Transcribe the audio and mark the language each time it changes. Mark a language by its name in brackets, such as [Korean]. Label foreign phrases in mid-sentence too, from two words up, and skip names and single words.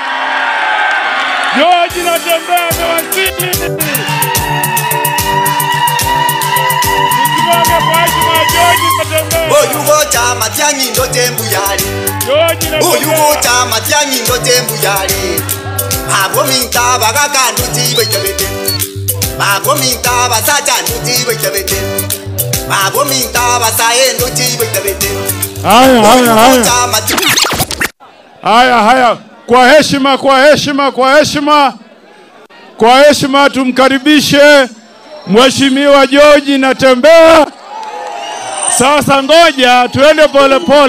[Swahili] George Natembeya amewasili. [Gusii] Oyugo cha Matiang'i ndo tembu yali. Oyugo cha Matiang'i ndo tembu yali. Abo minta bagaka nduti bejabete. Abo minta basacha nduti bejabete. Abo minta basaye nduti bejabete. [Swahili] Haya. Kwa heshima tumkaribishe Mheshimiwa George Natembeya. Sasa ngoja tuende pole.